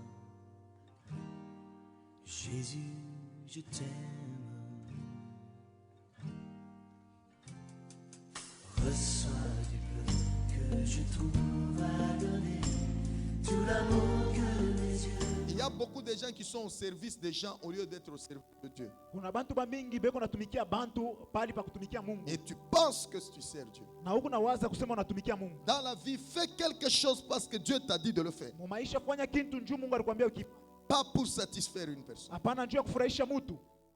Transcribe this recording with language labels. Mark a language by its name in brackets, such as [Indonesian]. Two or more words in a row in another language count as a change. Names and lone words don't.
[French] Jésus, je t'aime. Reçois du peu que je trouve à donner, tout l'amour que mes yeux. Il y a beaucoup de gens qui sont au service des gens au lieu d'être au service de Dieu. [Swahili] Kuna bantu bamingi beko natumikia bantu pali pa kutumikia Mungu. [French] Et tu penses que tu sers Dieu. [Swahili] Na huku nawaza kusema unatumikia Mungu. [French] Dans la vie, fais quelque chose parce que Dieu t'a dit de le faire. [Swahili] Mu maisha fanya kintu njoo Mungu alikwambia ukifa. [French] Pas pour satisfaire une personne. [Swahili] Hapana njoo ya kufurahisha mtu.